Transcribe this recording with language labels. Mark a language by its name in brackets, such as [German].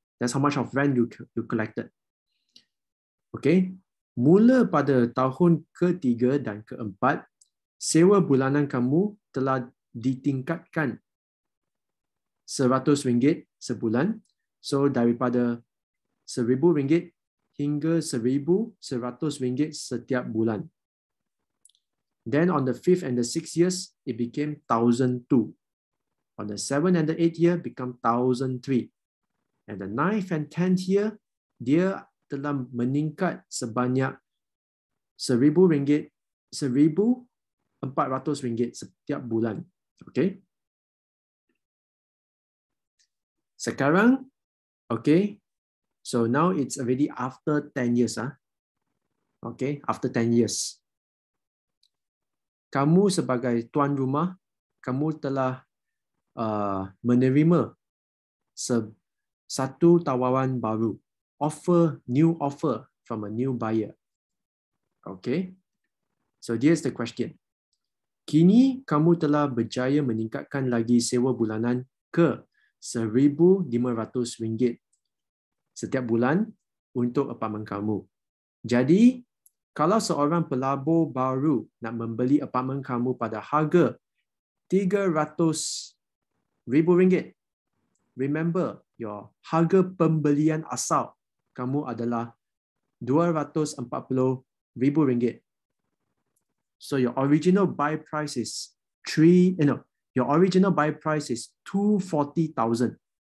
[English] That's how much of rent you collected. [Malay] Okay, mula pada tahun ketiga dan keempat, sewa bulanan kamu telah ditingkatkan RM100 sebulan. So daripada RM1,000 hingga RM1,100 setiap bulan. [English] Then on the 5th and the 6th years, it became 1,002. On the 7th and the 8th year, become 1,003. And the 9th and 10th year, [Malay] dia telah meningkat sebanyak RM1,000, RM1,400 setiap bulan. Okay. Sekarang, okay. [English] So now it's already after 10 years. Okay, after 10 years. [Malay] Kamu sebagai tuan rumah, kamu telah menerima satu tawaran baru. [English] New offer from a new buyer. [Malay] Okay. [English] So here's the question. [Malay] Kini kamu telah berjaya meningkatkan lagi sewa bulanan ke RM1,500 setiap bulan untuk apartmen kamu. Jadi, kalau seorang pelabur baru nak membeli apartmen kamu pada harga RM300,000, [English] remember, your [Malay] harga pembelian asal kamu adalah RM240,000. [English] So your original buy price is $240,000.